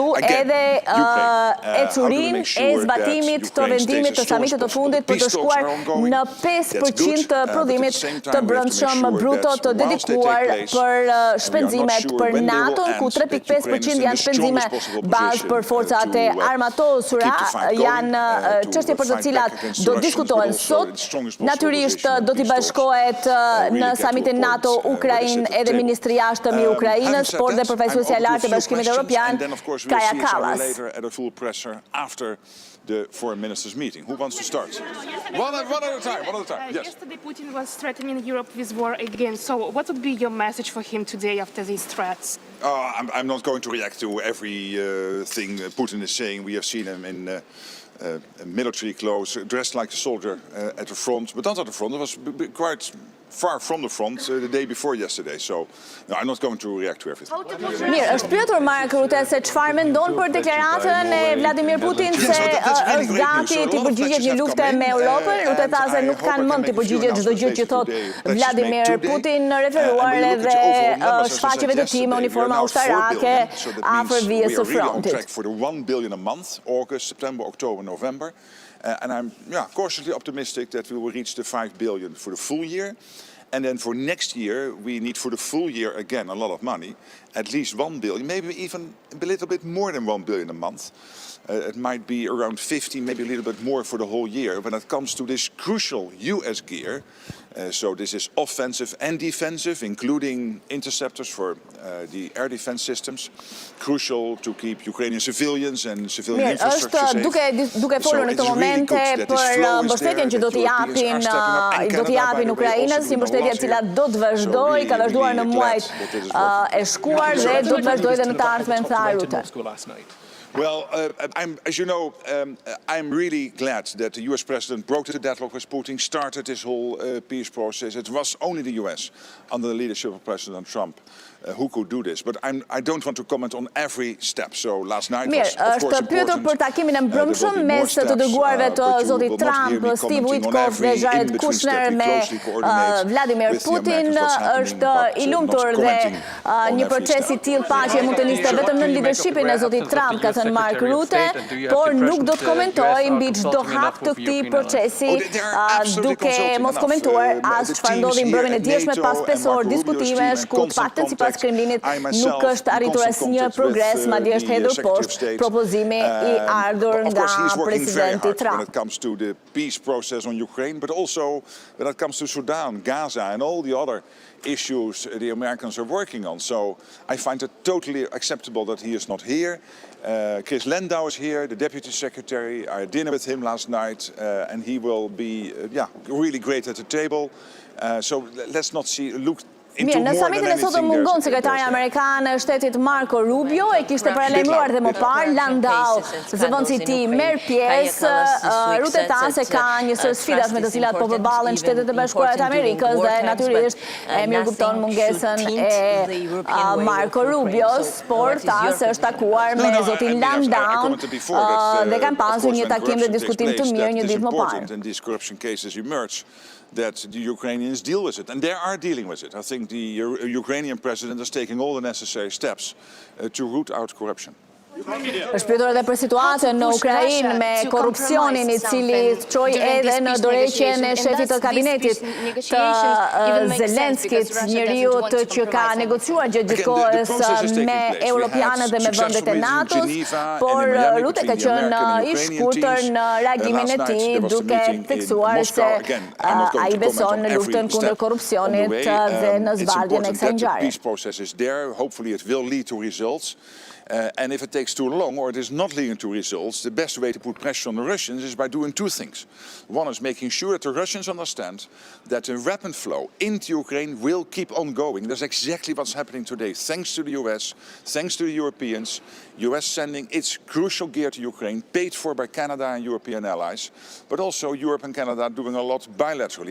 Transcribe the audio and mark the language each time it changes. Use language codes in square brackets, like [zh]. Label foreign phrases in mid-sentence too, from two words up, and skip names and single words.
[sq] edhe ecurin e zbatimit të vendimit të samitit të fundit për të shkuar në 5% të prodhimit të brendshëm bruto të dedikuar për shpenzimet për NATO, ku 3.5% janë shpenzime bazë për forcat e armatosura, janë çështje për të cilat do diskutohen sot. Natyrisht do t'i bashkohet në samitin NATO Ukrainë edhe ministri i jashtëm i Ukrainës, por dhe përfaqësuesja e lartë e Bashkimit Evropian, Kaja Kallas. [en] The foreign ministers meeting. Who wants to start? One at a time. Yes. Yesterday Putin was threatening Europe with war again. So what would be your message for him today after these threats? I'm not going to react to every thing Putin is saying. We have seen him in military clothes, dressed like a soldier at the front, but not at the front. It was quite far from the front the day before yesterday, so no, I'm not going to react to everything. [sq] Mirë, është pyetur Mark Rutte se çfarë mendon për deklaratën e Vladimir Putin se është gati të përgjigjet një lufte me Europën. Rutte tha se nuk kanë mend të përgjigjet çdo gjë që thot Vladimir Putin, referuar edhe shfaqjeve të tij me uniforma ushtarake afër vijës së frontit. [en] For the 1 billion a month, August, September, October, November. And I'm cautiously optimistic that we will reach the 5 billion for the full year. And then for next year, we need for the full year, again, a lot of money, at least 1 billion, maybe even a little bit more than 1 billion a month. It might be around 50, maybe a little bit more for the whole year. When it comes to this crucial US gear, so this is offensive and defensive, including interceptors for the air defense systems, crucial to keep Ukrainian civilians and civilian infrastructure safe. [sq] Duke folur në këtë momente për mbështetjen që do t'i japin Ukrainës, një mbështetje e cila do të vazhdojë, ka vazhduar në muajt e shkuar dhe do të vazhdojë edhe në të ardhmen, tha Rutte. [en] Well, as you know, I'm really glad that the US president broke the deadlock with Putin, started this whole peace process. It was only the US, under the leadership of President Trump, who could do this. But I don't want to comment on every step. So last night was, of course, [sq] është pyetur për takimin e mbrëmshëm mes të dërguarve të zotit Trump, Steve Witkoff dhe Jared Kushner me Vladimir Putin. Është i lumtur dhe një proces i tillë paqe mund të niste vetëm në leadershipin e zotit Trump, ka thënë Mark Rutte, por nuk do të komentoj mbi çdo hap të këtij procesi, duke mos komentuar as çfarë ndodhi mbrëmjen e dieshme pas 5 orë diskutimesh, ku të paktën sipas Kremlinit nuk është arritur asnjë progres, madje është hedhur poshtë propozimi i ardhur nga presidenti Trump. [en] When it comes to the peace process on Ukraine, but also when it comes to Sudan, Gaza and all the other issues the Americans are working on. So I find it totally acceptable that he is not here. Chris Lendau is here, the Deputy Secretary. I had dinner with him last night, and he will be really great at the table. So let's not look. [sq] Mirë, në samitin e sotëm mungon sekretari amerikan e shtetit Marco Rubio, e kishte paralajmëruar dhe më parë, Landau, zëvendësi i tij merr pjesë. Rutte tha se ka një sër sfidash me të cilat po përballen Shtetet e Bashkuara të Amerikës dhe natyrisht e mirëkupton mungesën e Marco Rubios, por tha se është takuar me zotin Landau dhe kanë pasur një takim dhe diskutim të mirë një ditë më parë. [en] That the Ukrainians deal with it, and they are dealing with it. I think the Ukrainian president is taking all the necessary steps to root out corruption. [sq] Është pyetur edhe për situatën në Ukrainë me korrupsionin I cili çoi edhe në dorëheqjen e shefit të kabinetit të Zelenskit, njeriu që ka negociuar gjatë kohës me europianët dhe me vendet e NATO-s, por Rutte ka qenë I shkurtër në reagimin e tij duke theksuar se ai beson në luftën kundër korrupsionit dhe në zbardhjen e kësaj ngjarje. [en] And if it takes too long or it is not leading to results, the best way to put pressure on the Russians is by doing two things. One is making sure that the Russians understand that the weapon flow into Ukraine will keep on going. That's exactly what's happening today. Thanks to the US, thanks to the Europeans, US sending its crucial gear to Ukraine, paid for by Canada and European allies, but also Europe and Canada doing a lot bilaterally.